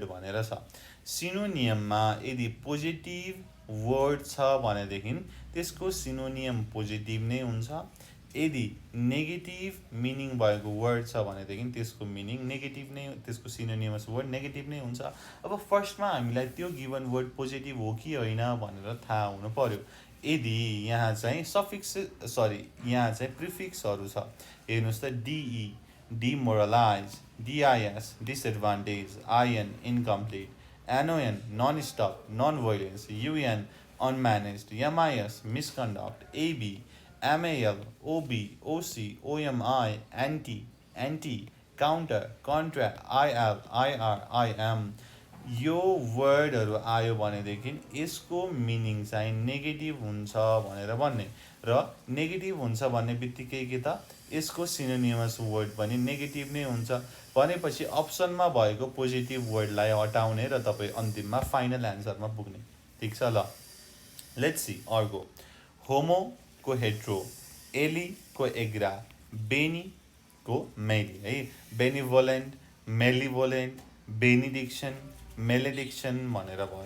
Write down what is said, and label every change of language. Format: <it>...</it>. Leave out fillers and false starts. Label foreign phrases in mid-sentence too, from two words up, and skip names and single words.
<ne>भनेर छ सिनोनियममा यदि</ne> <en>positive word</en> <ne>छ भनेदेखि त्यसको सिनोनियम पोजिटिभ नै हुन्छ यदि</ne> <en>negative meaning</en> <ne>भएको वर्ड छ भनेदेखि त्यसको</ne> <en>meaning negative</en> <ne>नै त्यसको</ne> <en>synonymous word negative</en> <ne>नै हुन्छ अब फर्स्टमा हामीलाई त्यो</ne> <en>given word positive</en> <ne>हो कि होइन भनेर थाहा हुनु पर्यो यदि यहाँ चाहिँ यहाँ चाहिँ प्रिफिक्सहरू छ हेर्नुहोस् त</ne> <en>DE demoralize DIS disadvantage IN incomplete NON non stop non violence UN unmanaged, MIS, misconduct, AB, MAL, OB, OC, OMI, anti, counter, contra, IL, IR, IM</en> <ne>यो वर्डहरू आयो भनेदेखि यसको मिनिङ चाहिँ नेगेटिभ हुन्छ भनेर भन्ने र नेगेटिभ हुन्छ भन्ने बित्तिकै के त यसको</ne> <en>synonymous word</en> <ne>पनि नेगेटिभ नै हुन्छ भनेपछि अप्सनमा भएको</ne> <en>positive word</en> <ne>हटाउने र तपाईँ अन्तिममा</ne> <en>final answer</en> <ne>पुग्ने ठिक छ ल</ne> <en>let's see</en> <ne>अर्को होमो को हेट्रो एली को एग्रा, बेनी को मेली है,</ne> <en>benevolent, malevolent, benediction, malediction</en> <ne>भनेर भयो।</ne>